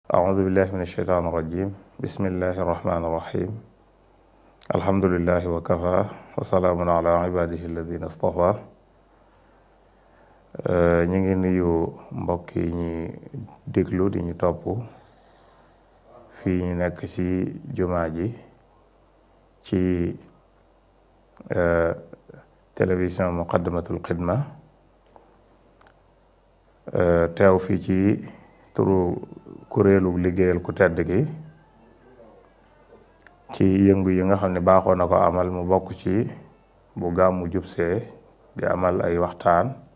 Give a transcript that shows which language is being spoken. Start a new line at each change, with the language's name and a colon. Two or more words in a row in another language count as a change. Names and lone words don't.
Arabic: أعوذ بالله من الشيطان الرجيم بسم الله الرحمن الرحيم الحمد لله وكفى وسلام على عباده الذين اصطفى
Wolof: ñu ngi nuyu mbokk yi ñi déglu di ñu topp fii ñu nekk ci jumaa ji ci télévision Muqaddamatul Xidma teew fii ci turu kuréelu liggéeyal ku tedd gi ci yëngu yi nga xam ne baaxoo na ko amal mu bokk ci bu gàmmu jubsee di amal ay waxtaan